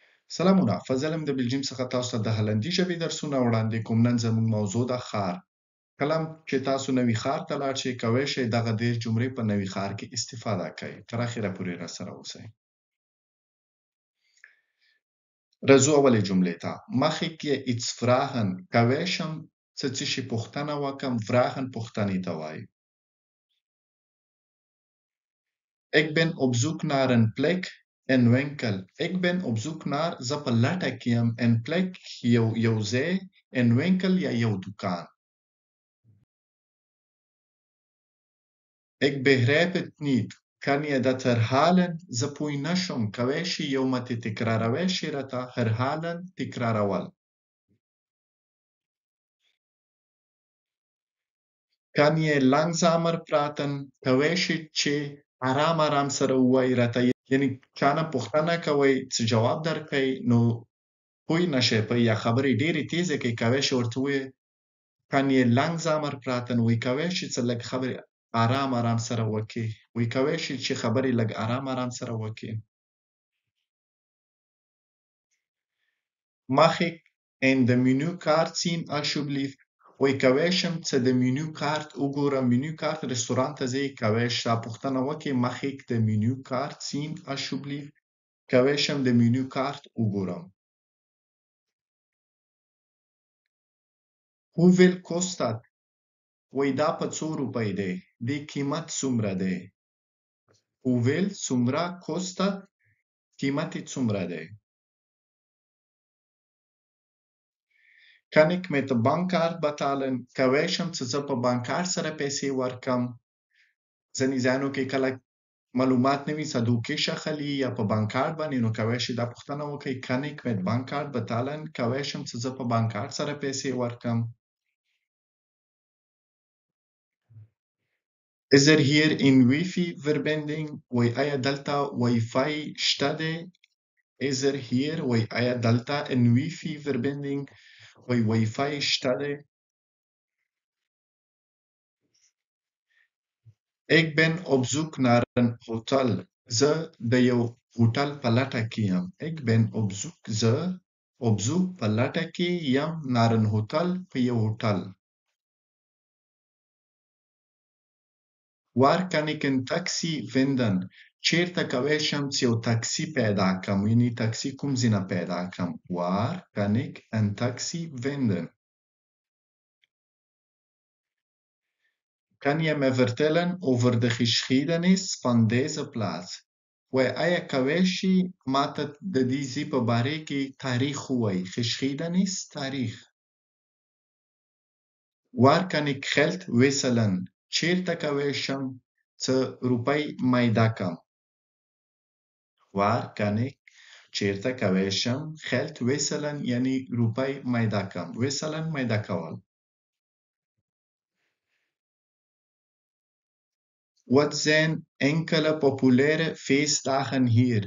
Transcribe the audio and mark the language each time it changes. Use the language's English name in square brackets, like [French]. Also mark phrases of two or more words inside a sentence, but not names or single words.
[Pashto] سلامونه، فضل یم د بلجیم څخه تاسو ته د هالندي ژبې درسونه وړاندې کوم. نن زموږ موضوع ده ښار. کله چې تاسو نوي ښار ته لاړ شئ، کولی شئ دغه 10 جملې په نوي ښار کې استفاده کړئ. تر اخره پورې راسره اوسئ. راځو اولې جملې ته. [Dutch] Mag ik je iets vragen? [Pashto] کولی شم څه شي پوښتنه وکړم. vragen پوښتنې ته وایي. [Dutch] Ik ben op zoek naar een plek, een winkel. Ik ben op zoek naar, [Pashto] زه په لټه کې یم, [Dutch] een plek, [Pashto] یو ځای, [Dutch] een winkel [Pashto] یا یو دکان. [Dutch] Ik begrijp het niet. Kan je dat herhalen? [Pashto] زه پوه نه شوم. کولی شي یو متن تکراروی شي راته. herhalen تکرارول. [Dutch] Kan je langzamer praten? [Pashto] کولی شي چې آرام سره ووایي راته. یعنی چانه پوښتنه کوئ څه جواب درکړئ نو پوه نه شئ په یا خبرې ډېرې تیزې کوي. کولی شي ورته ووایي [Dutch] Kan je langzamer praten? [Pashto] وایي کولی شي چې لږ خبرې آرام سره وکړي. وایي کولی شي چې خبرې لږ آرام سره وکړي. [Dutch] Mag ik in de menukaart zien alsjeblieft? [Pashto] وایي کولی شم چې د menükaart وګورم. menükaart رستوران ته ځئ. کولی شي دا پوښتنه وکړي. [Dutch] Mag ik de menukaart zien alsjeblieft? [Pashto] کولی شم د menükaart وګورم. [Dutch] Hoeveel kost dat? [Pashto] وایي دا په څو روپۍ دی. دې قیمت څومره دی. [Dutch] Hoeveel څومره kost dat? [Pashto] قیمت یې څومره دی. [Dutch] Kan ik met de bankkaart betalen? [Pashto] کولی شم چې زه په بانککارت سره پیسې ورکړم. ځینې ځایونو کې کله معلومات نه وي صندوقي شخلي یا په بانککارت باندې نو کولی شي دا پوښتنه وکړئ. [Dutch] Kan ik met bankkaart betalen? [Pashto] کولی شم چې زه په بانککارت سره پیسې ورکړم. [Dutch] Is er hier een wifi verbinding? [Pashto] وایي آیا دلته وایفای شته دی. [Dutch] Is er hier [Pashto] وایي آیا دلته [Dutch] een wifi verbinding [Pashto] وایي وایفای شته دی. [Dutch] Ik ben op zoek naar een hotel. [Pashto] زه د یو هوټل په لټه کې یم. [Dutch] Ik ben op zoek. زه op zoek [Pashto] په لټه کې یم. [Dutch] naar een hotel [Pashto] په یو هوټل. [Dutch] Waar kan ik een taxi vinden? [Pashto] چیرته کولی شم چې یو تاکسی پیدا کړم. یعنی تاکسی کوم ځای نه پیدا کړم. [Dutch] Waar kan ik een taxi vinden? Kan je me vertellen over de geschiedenis van deze plaats? [Pashto] وایي آیا کولی شي ماته د دې ځای په باره کې تاریخ ووایي. geschiedenis تاریخ. [Dutch] Waar kan ik geld wisselen? [Pashto] چیرته کولی شم څه روپۍ میده کړم. [Dutch] Waar kan ik [Pashto] چیرته کولی شم [Dutch] geld wisselen [Pashto] یعنی روپۍ میده کړم. wisselen میده کول. [Dutch] Wat zijn enkele populaire feestdagen hier?